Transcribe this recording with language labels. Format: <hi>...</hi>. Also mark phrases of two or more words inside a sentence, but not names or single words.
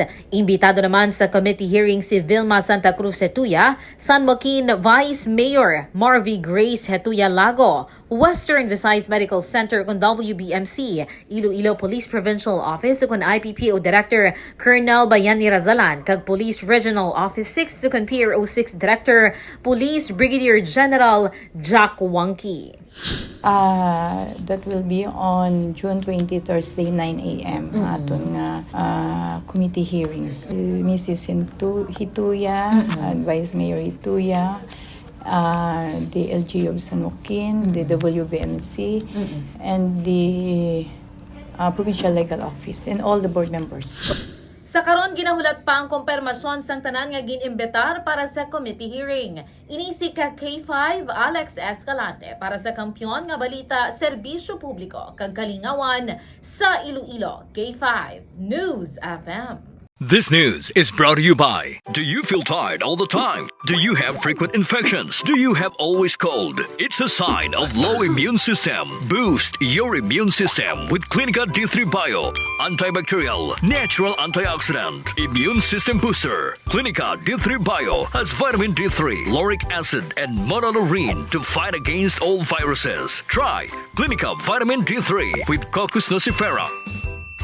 <hil>Imbitado naman sa</hil> <en>committee hearing</en> <hil>si Vilma Santa Cruz Hetuya, San Joaquin Vice Mayor Marvy Grace Hetuya Lago, Western Visayas Medical Center kung WBMC, Iloilo Police Provincial Office kung IPPO Director Colonel Bayani Razalan, kag Police Regional Office 6 kung PRO 6 Director Police Brigadier General Jack Wangki.</hil> <en>That will be on June 20, Thursday, 9 a.m.</en> <hil>Aton nga</hil> <en>committee hearing. Mrs. Hituya, Vice Mayor Hituya, the LGU of San Joaquin, the WBMC, and the Provincial Legal Office, and all the board members.</en> <hil>Sa karon ginahulat pa ang kumpirmasyon sang tanan nga ginimbitar para sa</hil> <en>committee hearing.</en> <hil>Inisik ka K5 Alex Escalante para sa Kampiyon nga Balita, Serbisyo Publiko kag Kalingawan sa Iloilo. K5 News FM.</hil> <en>This news is brought to you by: do you feel tired all the time? Do you have frequent infections? Do you have always cold? It's a sign of low immune system. Boost your immune system with Clinica D3 Bio, antibacterial, natural antioxidant, immune system booster. Clinica D3 Bio has vitamin D3, lauric acid, and monolurine to fight against all viruses. Try Clinica Vitamin D3 with Coccus nocifera.</en>